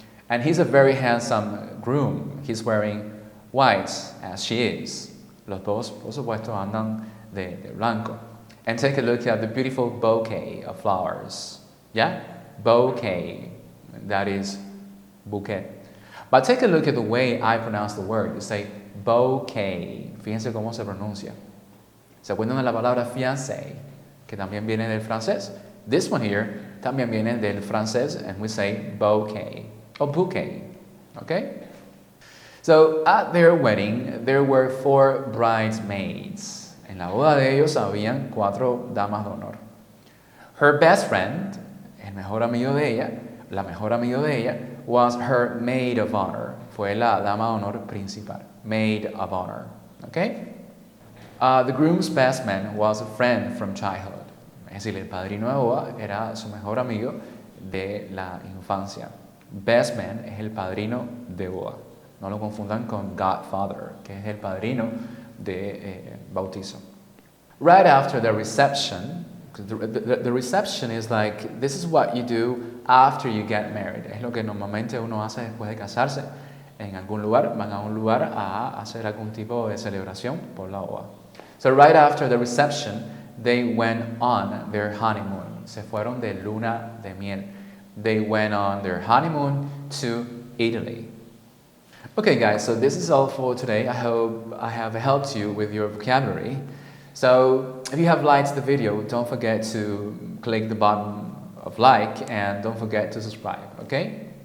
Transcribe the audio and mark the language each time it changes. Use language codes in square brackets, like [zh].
[en] And he's a very handsome groom. He's wearing white, as she is. [es] Los dos, por supuesto, andan de blanco. [en] And take a look at the beautiful bouquet of flowers. Yeah? Bouquet. That is bouquet. But take a look at the way I pronounce the word. You say bouquet. [es] Fíjense cómo se pronuncia. ¿Se acuerdan de la palabra fiancé? Que también viene del francés. [en] This one here [es] también viene del francés, [en] and we say bouquet or bouquet. Okay? So at their wedding, there were 4 bridesmaids. [es] En la boda de ellos habían 4 damas de honor. [en] Her best friend, [es] el mejor amigo de ella, la mejor amigo de ella, [en] was her maid of honor. [es] Fue la dama de honor principal. [en] Maid of honor. Okay? The groom's best man was a friend from childhood. [es] Es decir, el padrino de boda era su mejor amigo de la infancia. Best man es el padrino de boda. No lo confundan con godfather, que es el padrino de bautizo. [en] Right after the reception, the reception is like, this is what you do after you get married. [es] Es lo que normalmente uno hace después de casarse. En algún lugar, van a un lugar a hacer algún tipo de celebración por la boda. [en] So right after the reception, they went on their honeymoon. [es] Se fueron de luna de miel. [en] They went on their honeymoon to Italy. Okay guys, so this is all for today. I hope I have helped you with your vocabulary. So if you have liked the video, don't forget to click the button of like and don't forget to subscribe, okay?